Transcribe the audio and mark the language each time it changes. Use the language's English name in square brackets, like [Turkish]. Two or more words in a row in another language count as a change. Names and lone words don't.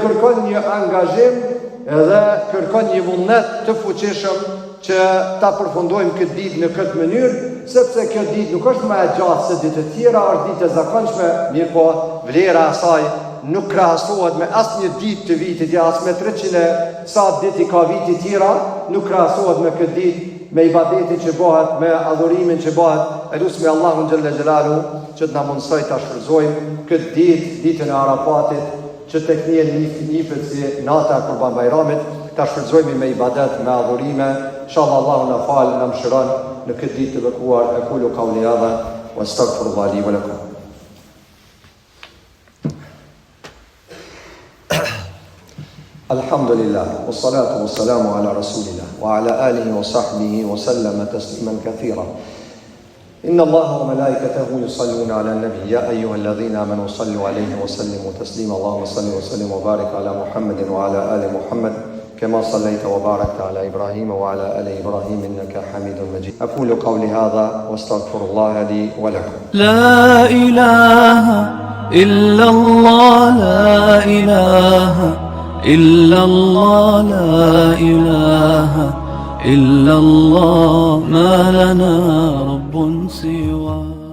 [Albanian] kërkon një angazhim dhe kërkon një vullnet të fuqishëm që ta përfundojmë këtë ditë në këtë mënyrë, sepse kjo ditë nuk është më e gjatë se ditët tjera, është ditë e zakonshme, mirë po vlera e saj nuk krahasohet me asnjë ditë të vitit, ja as me 300 sa ditë ka viti tjera, nuk krahasohet me këtë ditë, me ibadetin që bëhet, me adhurimin që bëhet. Elusmi Allahun [Arabic] جل جلاله [Albanian] që të na mundsoj ta shfrytëzojmë këtë ditë, ditën e Arafatit, që tek nifet si nata e Kurban Bayramit, ta shfrytëzojmë me ibadet, me adhurime. Inshallah Allahu na fal, na mëshiron në këtë ditë të bekuar. [Arabic] أقول قولي هذا وأستغفر الله لي ولكم. الحمد لله، والصلاة والسلام على رسول الله، وعلى آله وصحبه وسلم تسليما كثيرا. إن الله وملائكته يصلون على النبي، يا أيها الذين آمنوا صلوا عليه وسلموا تسليما. اللهم صل وسلم وبارك على محمد وعلى آل محمد, كما صليت وباركت على إبراهيم وعلى آل إبراهيم إنك حميد مجيد. أقول قولي هذا واستغفر الله لي ولكم. لا إله إلا الله، لا إله إلا الله، لا إله إلا الله، ما لنا رب سواه.